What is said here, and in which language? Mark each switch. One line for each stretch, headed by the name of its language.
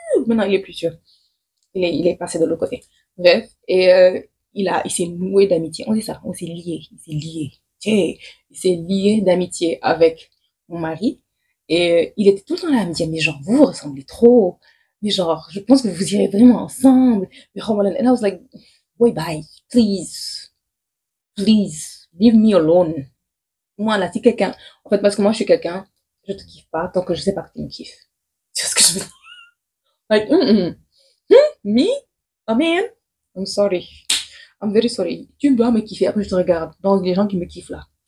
French: Maintenant, il est plus sûr. Il est passé de l'autre côté. Bref. Et il s'est noué d'amitié. On dit ça. On s'est lié. Il s'est lié. Tiens, il s'est lié d'amitié avec mon mari. Et il était tout le temps là à me dire, mais genre, vous vous ressemblez trop. Mais genre, je pense que vous irez vraiment ensemble.
English: Mais and I was like, boy, bye. Please. Please. Leave me alone.
French: Moi, là, si quelqu'un, en fait, parce que moi, je suis quelqu'un, je te kiffe pas tant que je sais pas que tu me kiffes. C'est ce que je veux dire.
English: Like, me? A man? I'm sorry. I'm very sorry.
French: Tu dois me kiffer, après je te regarde. Donc, les gens qui me kiffent là.